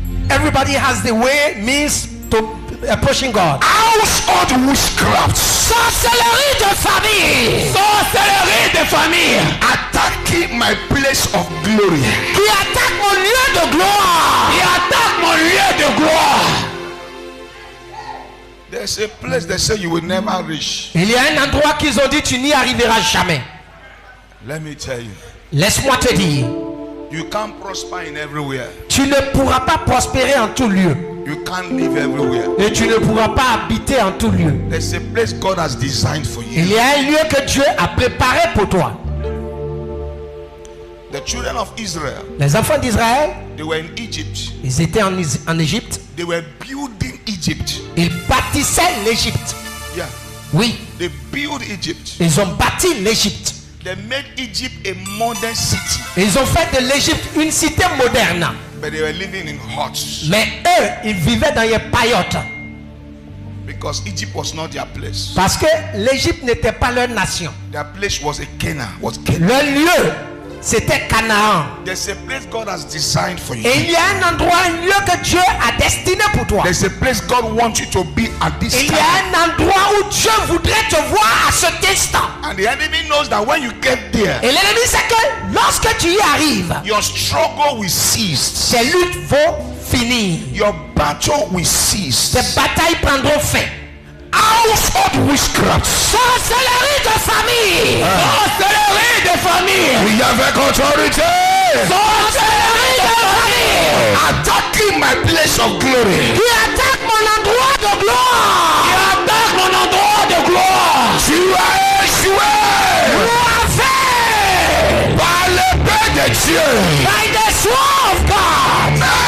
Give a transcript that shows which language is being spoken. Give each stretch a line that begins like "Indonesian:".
English: Everybody has the way, means to approaching God. Household witchcraft.
French: Sorcellerie de famille. Sorcellerie de famille.
English: Attacking my place of glory.
French: Qui attaque mon lieu de gloire. Qui attaque mon lieu de gloire.
English: There's a place they say you will never reach.
French: Il y a un endroit qu'ils ont dit tu n'y arriveras jamais.
English: Let me tell you.
French: Laisse-moi te dire.
English: You can't prosper in everywhere.
French: Tu ne pourras pas prospérer en tout lieu.
English: You can't live everywhere.
French: Et tu ne pourras pas habiter en tout lieu.
English: There's a place God has designed for
French: Il
English: you.
French: y a un lieu que Dieu a préparé pour toi.
English: The children of Israel,
French: Les enfants d'Israël,
English: they were in Egypt.
French: ils étaient en Égypte.
English: They were building Egypt.
French: Ils bâtissaient l'Égypte.
English: Yeah.
French: Oui,
English: They built Egypt.
French: ils ont bâti l'Égypte.
English: They made Egypt a modern city.
French: Ils ont fait de l'Égypte une cité moderne.
English: But they were living in huts.
French: Mais eux, ils vivaient dans les paillotes.
English: Because Egypt was not their place.
French: Parce que l'Égypte n'était pas leur nation.
English: Their place was a Canaan. Was Canaan.
French: Leur lieu, c'était Canaan.
English: There's a place God has designed for you.
French: Et il y a un endroit, un lieu que Dieu a destiné pour toi.
English: There's a place God wants you to be at this
French: Il y
English: time.
French: a un endroit où Dieu voudrait te voir à cet instant.
English: And the enemy knows that when you get there,
French: Et l'ennemi sait que lorsque tu y arrives,
English: your struggle will cease.
French: ces luttes vont finir.
English: Your battle will cease.
French: Ces batailles prendront fin.
English: Household witchcraft.
French: Sorcellerie de famille. Sorcellerie de famille. Oui, avec autorité. Sorcellerie de famille. Attacking my place of glory. Qui attaque mon endroit de Qui gloire. attaque mon endroit de gloire. Tu as échoué. Fait Par l'épée de Dieu.
English: by the sword of God.